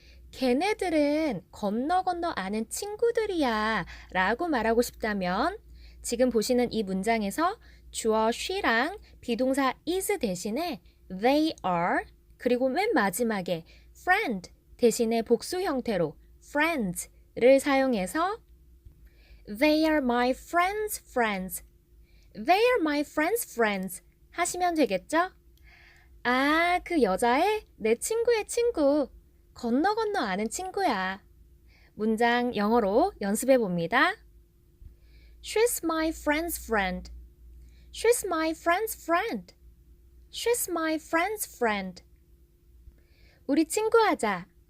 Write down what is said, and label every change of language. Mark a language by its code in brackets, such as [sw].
[ko] 걔네들은 건너 아는 친구들이야 라고 말하고 싶다면 지금 보시는 이 문장에서 주어 she랑 비동사 is 대신에 they are 그리고 맨 마지막에 friend 대신에 복수 형태로 friends를 사용해서 [en] They are my friends' friends. They are my friends' friends [ko] 하시면 되겠죠? 아, 그 여자애 내 친구의 친구. 건너 아는 친구야. 문장 영어로 연습해 봅니다. [en] She's my friend's friend. She's my friend's friend. She's my friend's friend. [ko] 우리 친구하자.